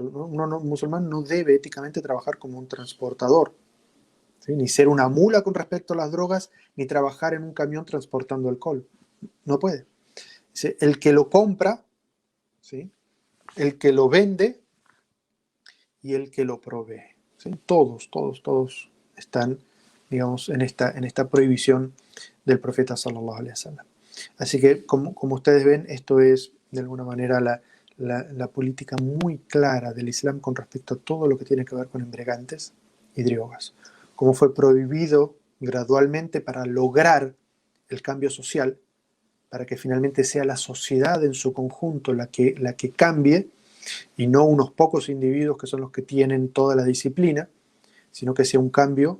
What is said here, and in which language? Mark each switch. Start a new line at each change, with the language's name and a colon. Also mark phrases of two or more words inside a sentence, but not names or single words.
Spanish: Un musulmán no debe éticamente trabajar como un transportador, ¿sí?, ni ser una mula con respecto a las drogas, ni trabajar en un camión transportando alcohol. No puede. El que lo compra, ¿sí?, el que lo vende y el que lo provee. ¿Sí? Todos están, digamos, en esta prohibición del profeta
Arabic: صلى الله عليه وسلم.
Spanish: Así que, como ustedes ven, esto es de alguna manera la política muy clara del Islam con respecto a todo lo que tiene que ver con embriagantes y drogas. Cómo fue prohibido gradualmente para lograr el cambio social, para que finalmente sea la sociedad en su conjunto la que cambie, y no unos pocos individuos que son los que tienen toda la disciplina, sino que sea un cambio.